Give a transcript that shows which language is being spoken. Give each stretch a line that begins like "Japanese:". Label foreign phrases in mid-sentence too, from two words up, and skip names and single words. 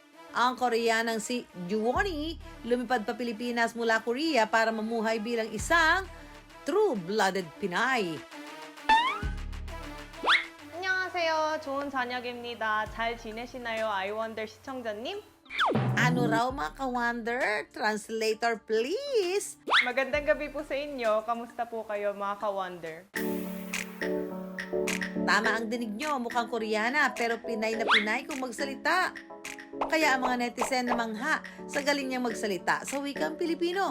Filipino: Ang Koreanang si Juwoni lumipad pa Pilipinas mula Korea para mamuhay bilang isang true-blooded Pinay.
Korean: 안녕하세요. 좋은 저녁입니다. 잘 지내시나요, 아이원더 시청자님?
Filipino: Ano raw mga ka-wonder? Translator please! Magandang gabi po sa inyo. Kamusta po kayo, mga ka-wonder? Tama ang dinig nyo, mukhang Koreana pero Pinay na Pinay kung magsalita. Kaya ang mga netizen na mangha sa galing niyang magsalita sa wikang Pilipino.